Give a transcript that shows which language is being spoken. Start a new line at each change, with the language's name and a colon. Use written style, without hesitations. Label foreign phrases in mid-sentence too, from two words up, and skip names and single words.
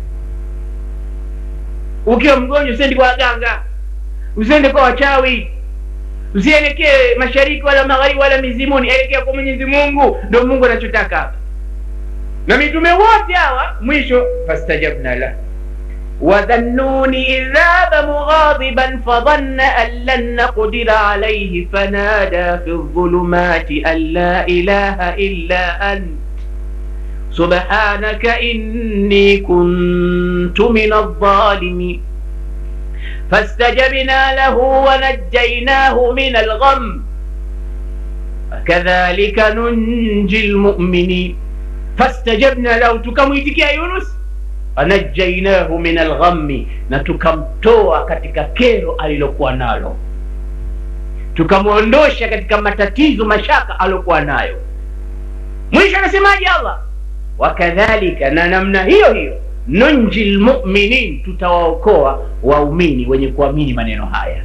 Swahili: Ukiwa mgonjwa usiende kwa waganga, usiende kwa wachawi, usielekee mashariki wala magharibi wala mizimuni, elekea kwa Mwenyezi Mungu. Ndio Mungu anachotaka hapa. Na mitume wote hawa mwisho
Arabic: فاستجبنا له وذا النون إذ ذهب مغاضبا فظن أن لن نقدر عليه فنادى في الظلمات أن لا إله إلا أنت سبحانك إني كنت من الظالمين فاستجبنا له ونجيناه من الغم وكذلك ننجي المؤمنين. فاستجبنا له,
Swahili: tukamwitikia Yunus,
Arabic: ونجيناه من الغم,
Swahili: na tukamtoa katika kero alilokuwa nalo, tukamuondosha katika matatizo mashaka aliyokuwa nayo. Mwisho anasemaje Allah? Wakadhalika, na namna hiyo hiyo,
Arabic: ننجي المؤمنين,
Swahili: tutawaokoa waumini wenye kuamini maneno haya.